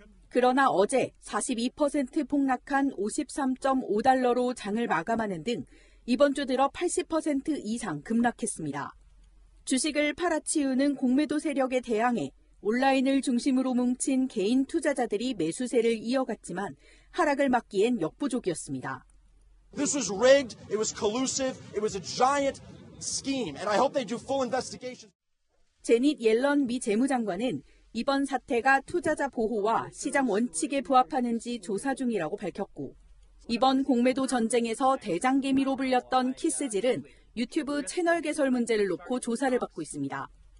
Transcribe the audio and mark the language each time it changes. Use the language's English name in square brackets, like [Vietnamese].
[Korean] 그러나 어제 42% 폭락한 53.5달러로 장을 마감하는 등 이번 주 들어 80% 이상 급락했습니다. 주식을 팔아치우는 공매도 세력에 대항해 온라인을 중심으로 뭉친 개인 투자자들이 매수세를 이어갔지만 하락을 막기엔 역부족이었습니다. [English] This was rigged, it was collusive, it was a giant scheme, and I hope they do full investigation. [Korean] 제닛 옐런 미 재무장관은 이번 사태가 투자자 보호와 시장 원칙에 부합하는지 조사 중이라고 밝혔고, 이번 공매도 전쟁에서 대장개미로 불렸던 키스질은 유튜브 채널 개설 문제를 놓고 조사를 받고 있습니다.